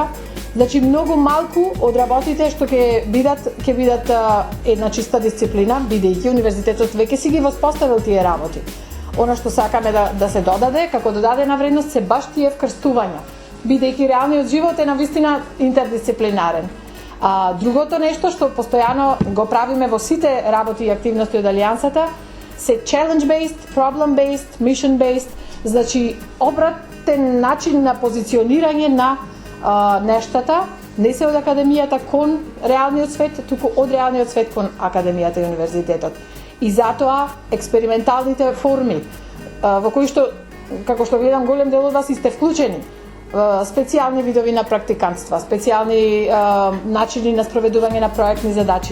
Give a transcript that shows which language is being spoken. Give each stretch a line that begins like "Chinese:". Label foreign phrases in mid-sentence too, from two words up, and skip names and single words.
Macedonian: Значи, многу малку од работите што ќе бидат една чиста дисциплина, бидејќи универзитетот веќе си ги воспоставил тие работи. Она што сакаме да се додаде, како додадена вредност, се баш тие вкрстувања, бидејќи реалниот живот е навистина интердисциплинарен. Другото нешто што постојано го правиме во сите работи и активности од алијансата се
English: challenge-based, problem-based, mission-based,
Macedonian: значи обратен начин на позиционирање на нештата, не се од академијата кон реалниот свет, туку од реалниот свет кон академијата и универзитетот. И затоа експерименталните форми во кои што, како што гледам, голем дел од вас сте вклучени, специјални видови на практикантства, специјални начини на спроведување на проектни задачи.